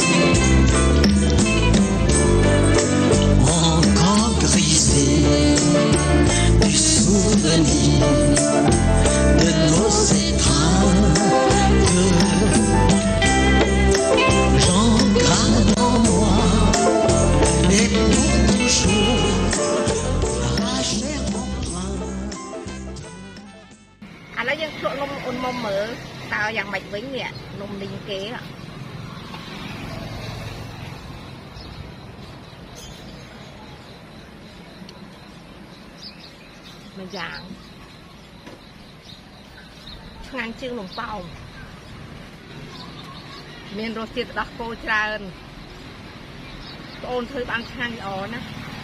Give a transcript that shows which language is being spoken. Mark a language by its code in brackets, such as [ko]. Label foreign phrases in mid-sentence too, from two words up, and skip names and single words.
[fr] encore grisées du souvenir de nos étreintes. J'en garde en moi et pour toujours la chair empreinte. [km] ឥឡូវយើងភ្លក់នំអូនមុំមើលតើយ៉ាងម៉េចវិញនេះនំនីងគេមួយយ៉ាងឆ្ងាញ់ជាងនំប៉ោមមានរសជាតិទឹកដោះគោច្រើនបងអូនធ្វើបានឆ្ងាញ់ល្អណាស់